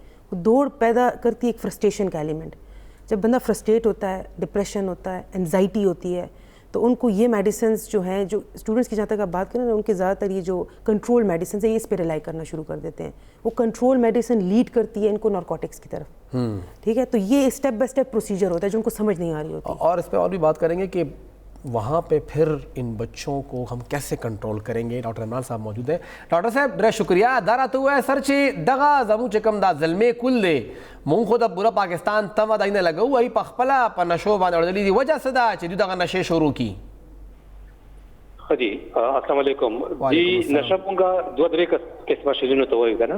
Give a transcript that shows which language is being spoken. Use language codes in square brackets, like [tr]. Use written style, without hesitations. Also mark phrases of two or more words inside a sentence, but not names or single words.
[ur] وہ دوڑ پیدا کرتی ہے ایک فرسٹریشن کا ایلیمنٹ. جب بندہ فرسٹریٹ ہوتا ہے, ڈپریشن ہوتا ہے, انزائٹی ہوتی ہے, تو ان کو یہ میڈیسنز جو ہیں, جو اسٹوڈنٹس کی جہاں تک آپ بات کریں نا, ان کے زیادہ تر یہ جو [en] control medicines [ur] ہیں یہ اس پہ ریلائی کرنا شروع کر دیتے ہیں. وہ [en] control medicine lead [ur] کرتی ہے ان کو نارکوٹکس کی طرف, ٹھیک ہے. تو یہ [en] step by step procedure [ur] ہوتا ہے جو ان کو سمجھ نہیں آ رہی ہوتی. اور اس پہ اور بھی بات کریں گے کہ وہاں پہ پھر ان بچوں کو ہم کیسے کنٹرول کریں گے. ڈاکٹر عمران صاحب موجود ہیں. [ps] ڈاکٹر صاحب ډېر شکریہ. دا راته ووایه سر چې دغه زموږ چې کوم دا زلمې کل دی, مونږ خو د پوره پاکستان تمه دای نه لګوو, هغوی په خپله په نشو باندې اړدلي دي. وجه څه ده چې دوی دغه نشې شروع کړي؟ جی السلام علیکم. جی نشه مونږه دوه درې قسمه شیزونو ته وایو که نه.